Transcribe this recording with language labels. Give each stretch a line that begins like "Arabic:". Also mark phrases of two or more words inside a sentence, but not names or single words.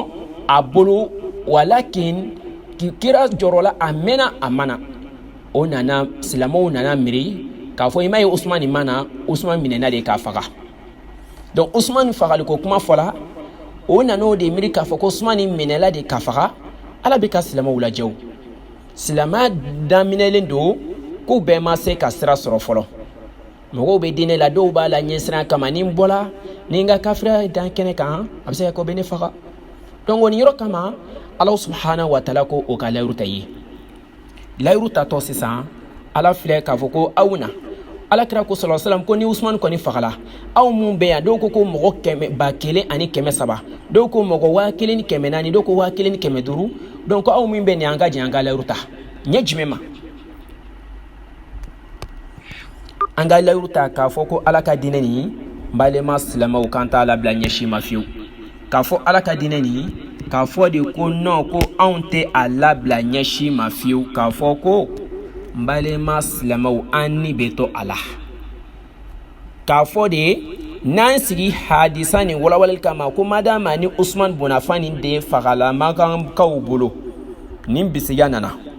Bambara: a bolo walakin kira jɔrɔla a mɛnna a mana o nana silamaw nana miiri k'a fɔ i ma ye Usman nin mana Usman minɛna de k'a faga donc Usman fagali ko kuma fɔla o nana o de miiri k'a fɔ ko Usman nin minɛla de k'a faga Ala bɛ ka silamaw lajɛ o silamaya daminɛlen don k'u bɛɛ ma se ka sira sɔrɔ fɔlɔ mɔgɔw bɛ diinɛ la dɔw b'a la ɲɛsiran kama ni n bɔla ni n ka kafiriya dan kɛnɛ kan a bɛ se ka kɛ o bɛ ne faga donc o ni yɔrɔ kama Allah
Arabic: سبحانه وتعالى
Bambara: ko o ka layuru ta ye layuru tatɔ sisan Ala filɛ k'a fɔ ko aw na Alakira ko
Arabic: صلى الله عليه وسلم
Bambara: ko ni Usman kɔni fagala aw mun bɛ yan dɔw ko mɔgɔ 1,300 dɔw ko mɔgɔ 1,400 dɔw ko 1,500 donc aw min bɛ nin an ka jɛn an ka layuru ta ɲɛ jumɛn ma anga layruta k'a fɔ ko ala ka diinɛ nin balima silamɛw kan t'a labila ɲɛsi ma fiyewu k'a fɔ ala ka diinɛ nin k'a fɔ de ko non ko anw tɛ a labila ɲɛsi ma fiyewu k'a fɔ ko balima silamɛw an ni bɛ to a la k'a fɔ de n'an sigi hadisa nin walawalali kama ko madama ni Usman bin Affan nin de fagala magankaw bolo nin bisiya nana